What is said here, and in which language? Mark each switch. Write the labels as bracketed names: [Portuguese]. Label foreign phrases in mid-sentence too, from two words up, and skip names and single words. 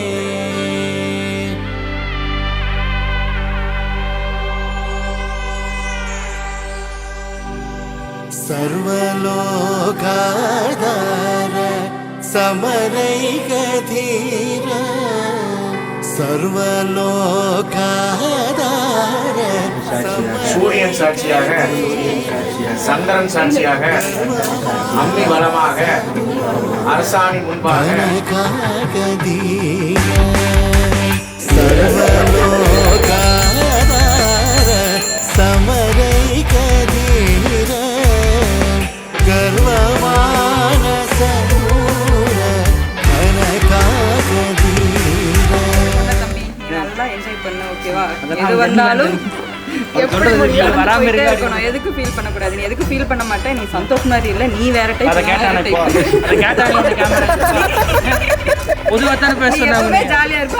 [Sanskrit] सर्वलोकाधार समरैकधीर सर्वलोकाधार [Tamil] சூரியன் சாட்சியாக சந்திரன் சாட்சியாக அம்மி பலமாக அரசாணி முன்பாக [Sanskrit] सर्वलोकाधार समरैकधीर गर्वमानस [Tamil] நல்லா என்ஜாய் பண்ண. ஓகேவா? எது வந்தாலும் எதுக்கு ஃபீல் பண்ணக்கூடாது. நீ எதுக்கு ஃபீல் பண்ண மாட்டேன். நீ சந்தோஷ் மாதிரி இல்லை, நீ வேற டைப். ஜாலியா இருக்கும்.